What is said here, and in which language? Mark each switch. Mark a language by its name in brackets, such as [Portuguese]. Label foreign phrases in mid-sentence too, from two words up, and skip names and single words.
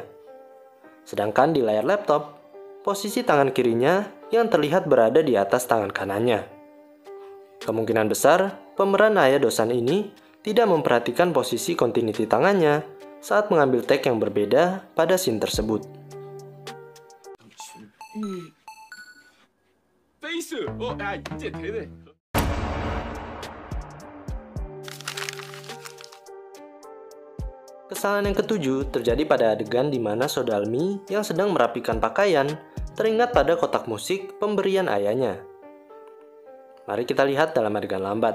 [Indonesian] Sedangkan di layar laptop, posisi tangan kirinya yang terlihat berada di atas tangan kanannya. Kemungkinan besar, pemeran ayah Do-san ini tidak memperhatikan posisi continuity tangannya saat mengambil take yang berbeda pada scene tersebut. [Korean] 페이스! 야 이제 되네. [Indonesian] Kesalahan yang ketujuh terjadi pada adegan di mana So Dalmi yang sedang merapikan pakaian teringat pada kotak musik pemberian ayahnya. Mari kita lihat dalam adegan lambat.